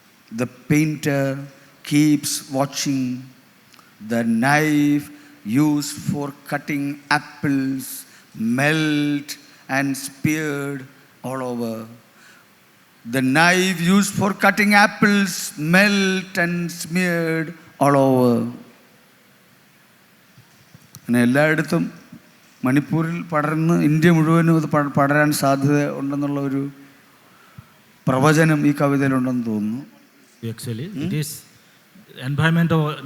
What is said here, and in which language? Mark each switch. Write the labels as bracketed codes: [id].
[en] The painter keeps watching. The knife used for cutting apples melt and speared all over. The knife used for cutting apples melt and smeared all over. [ml] അങ്ങനെ എല്ലായിടത്തും മണിപ്പൂരിൽ പടർന്ന് India മുഴുവനും ഇത് പടരാൻ സാധ്യത ഉണ്ടെന്നുള്ള ഒരു പ്രവചനം ഈ കവിതയിലുണ്ടെന്ന് തോന്നുന്നു. [en] Actually, it is environmental.